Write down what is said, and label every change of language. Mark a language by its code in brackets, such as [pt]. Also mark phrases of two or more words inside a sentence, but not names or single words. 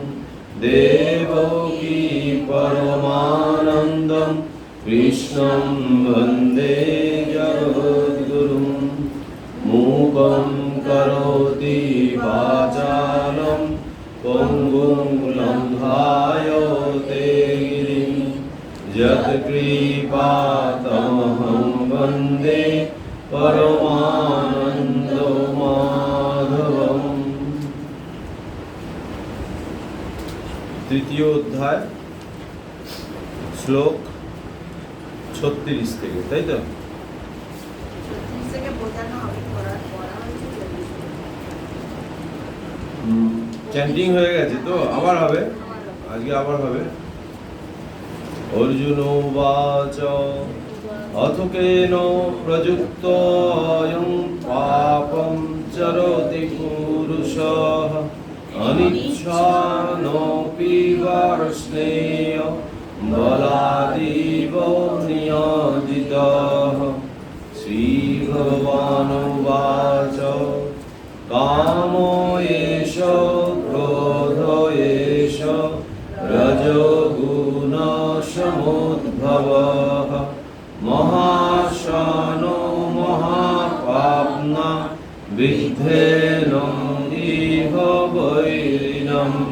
[sa] देवकी परमानन्दं कृष्णं वन्दे जगद्गुरुं मूकं करोति वाचालं पङ्गुं लङ्घायते गिरिं यत्कृपातमहं वन्दे परमानन्दमाधवम्। [bn] তৃতীয় অধ্যায় শ্লোক 36 থেকে, তাই তো? চ্যান্টিং হয়ে গেছে তো, আবার হবে, আজকে আবার হবে। [sa] অর্জুন উবাচ অথ কেন প্রযুক্ত অয়ং পাপং চরতি পুরুষঃ অনিচ্ছানোপি বার্ষ্ণেয় বলাদিব নিয়োজিতঃ। শ্রীভগবানুবাচ কাম এষ ক্রোধ এষ রজোগুণ সমুদ্ভবঃ মহাশনো মহাপাপ্না বিদ্ধেনং ইহ বৈরিণম।